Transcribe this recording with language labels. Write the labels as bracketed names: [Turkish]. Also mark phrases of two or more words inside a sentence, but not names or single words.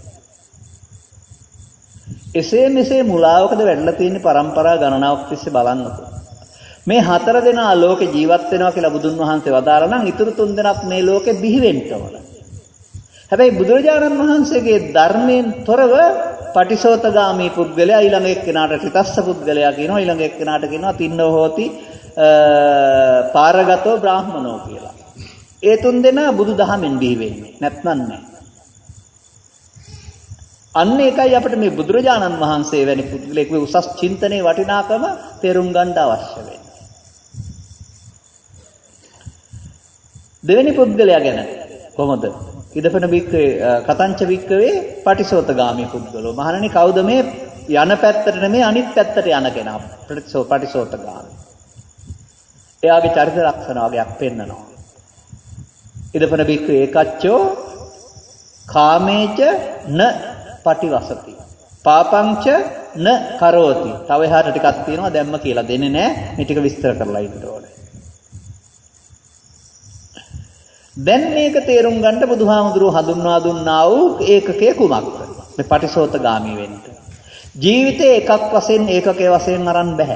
[Sinhala] එසේ මෙසේ මුලාවකද වැඩලා තියෙන પરම්පරා ගණනාවක් තිස්සේ බලන්නකෝ. මේ 4 දෙනා ලෝකේ ජීවත් වෙනවා කියලා බුදුන් වහන්සේ වදාළා නම් ඊතුරු 3 දෙනාත් මේ ලෝකේ බිහි වෙන්න ඕන. හැබැයි බුදුරජාණන් වහන්සේගේ ධර්මයෙන් තොරව පටිසෝතගාමී පුද්ගලයා ඊළඟ එක්කෙනාට ත්‍රිතස්ස පුද්ගලයා කියනවා, ඊළඟ එක්කෙනාට කියනවා [Pali] තින්නෝ හෝති පාරගතෝ බ්‍රාහ්මනෝ [Sinhala] කියලා. ඒ 3 දෙනා බුදු දහමෙන් බිහි වෙන්නේ. නැත්නම් නැහැ. අන්න ඒකයි අපිට මේ බුදුරජාණන් වහන්සේ වැනි පුද්ගලයෙකුගේ උසස් චින්තනයේ වටිනාකම තේරුම් ගන්න අවශ්‍ය වෙන්නේ. දෙවෙනි පුද්ගලයා ගැන කොහොමද? [Pali] ඉදපන බික්කේ කතංච බික්කවේ පටිසෝතගාමී පුද්ගලෝ. [Sinhala] මහණනි කවුද මේ යන පැත්තට නෙමෙයි අනිත් පැත්තට යන කෙනා? පටිසෝතගාමී. එයාගේ චරිත ලක්ෂණ වගේක් පෙන්නනවා. [Pali] ඉදපන බික්කේ ඒකච්චෝ කාමේච න පටිවසති. පාපංච න කරෝති. [Sinhala] තව එහාට ටිකක් තියෙනවා දැම්ම කියලා දෙන්නේ නැහැ. මේ ටික විස්තර කරලා ඉන්න ඕනේ. දැන් මේක තේරුම් ගන්න බුදුහාමුදුරුවෝ හඳුන්වා දුන්නා වූ ඒකකයේ කුමක්ද? මේ පටිසෝතගාමී වෙන්න. ජීවිතේ එකක් වශයෙන් ඒකකයේ වශයෙන් අරන් බෑ.